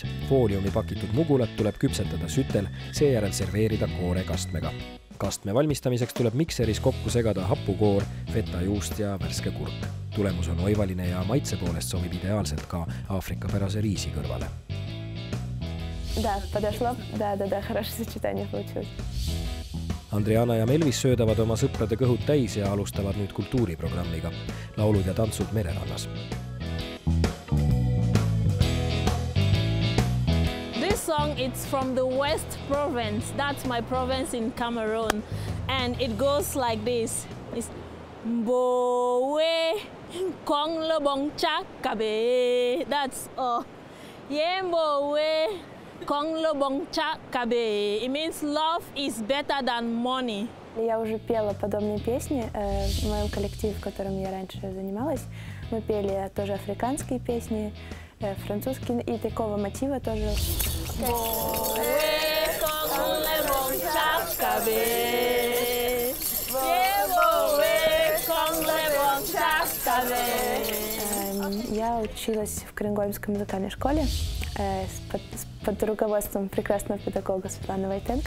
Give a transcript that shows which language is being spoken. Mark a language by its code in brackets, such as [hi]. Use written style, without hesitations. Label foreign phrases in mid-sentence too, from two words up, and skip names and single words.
[et] Fooliumi pakitud mugulat tuleb küpsetada sütel, seejärel serveerida koorekastmega. Kastme valmistamiseks tuleb mikseris kokku segada hapukoor, fetajuust ja värske kurk. Tulemus on oivaline ja maitse poolest sobib ideaalselt ka aafrikapärase riisi kõrvale. [ru] Да, подошло. Да, хорошее сочетание получилось. [et] Andriana ja Melvis söödavad oma sõprade kõhud täis ja alustavad nüüd kultuuriprogrammiga. Laulud ja tantsud mererannas. [en] This song is from the West Province. That's my province in Cameroon. And it goes like this. It's Mbowe Kong Le Bong Chakabe. That's all. Yeah, Mbowe Kong Le Bong Chakabe. It means love is better than money. [ru] Я уже пела подобные песни в моем коллективе, в котором я раньше занималась. Мы пели тоже африканские песни, французские и такого мотива тоже. Я училась в Кренгольмской музыкальной школе под руководством прекрасного педагога Светланы Войтенко.